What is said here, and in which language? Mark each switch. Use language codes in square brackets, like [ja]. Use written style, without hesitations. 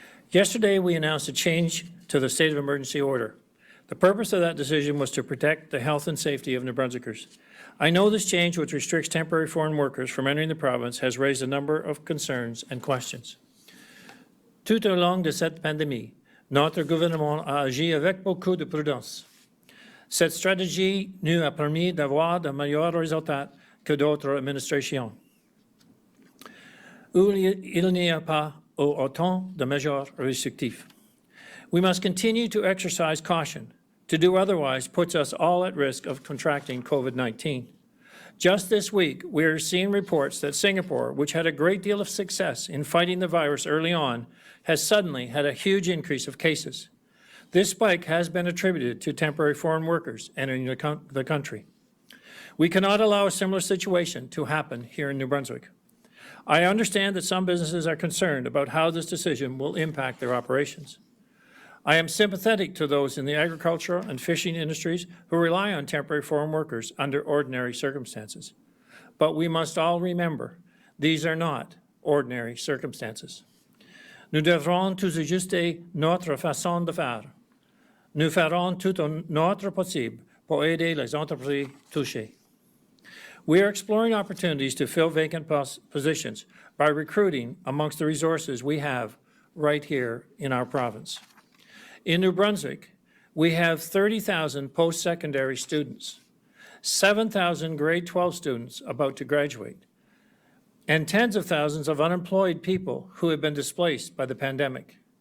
[en] Yesterday, we announced a change to the state of emergency order. The purpose of that decision was to protect the health and safety of New Brunswickers. I know this change, which restricts temporary foreign workers from entering the province, has raised a number of concerns and questions. [fr] Tout au long de cette pandémie, notre gouvernement a agi avec beaucoup de prudence. Cette stratégie nous a permis d'avoir de meilleurs résultats que d'autres administrations, où il n'y a pas autant de mesures restrictives. [en] We must continue to exercise caution. To do otherwise puts us all at risk of contracting COVID-19. Just this week, we are seeing reports that Singapore, which had a great deal of success in fighting the virus early on, has suddenly had a huge increase of cases. This spike has been attributed to temporary foreign workers entering the country. We cannot allow a similar situation to happen here in New Brunswick. I understand that some businesses are concerned about how this decision will impact their operations. I am sympathetic to those in the agricultural and fishing industries who rely on temporary foreign workers under ordinary circumstances. But we must all remember, these are not ordinary circumstances. [fr] Nous devrons tous ajuster notre façon de faire. Nous ferons tout notre possible pour aider les entreprises touchées. [en] We are exploring opportunities to fill vacant positions by recruiting amongst the resources we have right here in our province. In New Brunswick, we have 30,000 post-secondary students, 7,000 grade 12 students about to graduate, and tens of thousands of unemployed people who have been displaced by the pandemic.